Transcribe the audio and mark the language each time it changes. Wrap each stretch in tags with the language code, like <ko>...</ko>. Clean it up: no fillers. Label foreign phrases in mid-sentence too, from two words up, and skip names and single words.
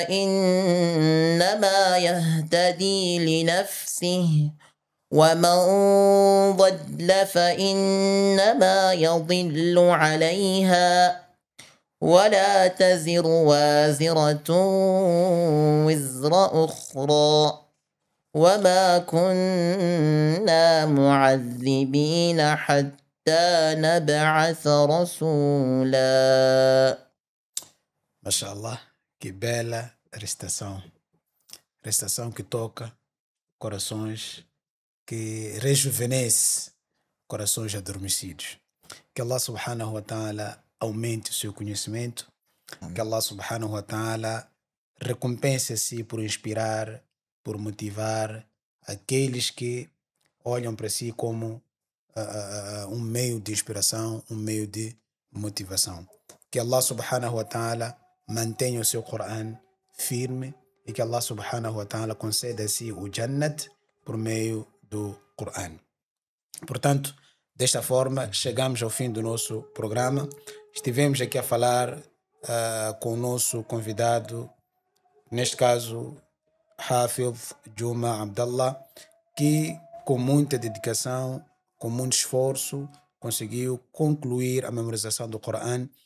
<ar>فإنما يهتدي لنفسه ومن ضل فإنما يضل عليها ولا تزر وازرة وزر أخرى وما كنا معذبين حتى نبعث رسولا.</ar> <pt>Mashallah, que bela recitação. Recitação que toca corações, que rejuvenesce corações adormecidos. Que Allah</pt> <ar>سبحانه وتعالى</ar> <pt>aumente o seu conhecimento, que Allah</pt> <ar>سبحانه وتعالى</ar> <pt>recompense a si por inspirar, por motivar aqueles que olham para si como um meio de inspiração, um meio de motivação. Que Allah</pt> <ar>سبحانه وتعالى</ar> <pt>mantenha o seu Coran firme e que Allah</pt> <ar>سبحانه وتعالى</ar> <pt>conceda a si o Jannat por meio do Coran. Portanto, desta forma, chegamos ao fim do nosso programa. Estivemos aqui a falar com o nosso convidado, neste caso, Hafiz Juma Abdallah, que com muita dedicação, com muito esforço, conseguiu concluir a memorização do Coran.</pt>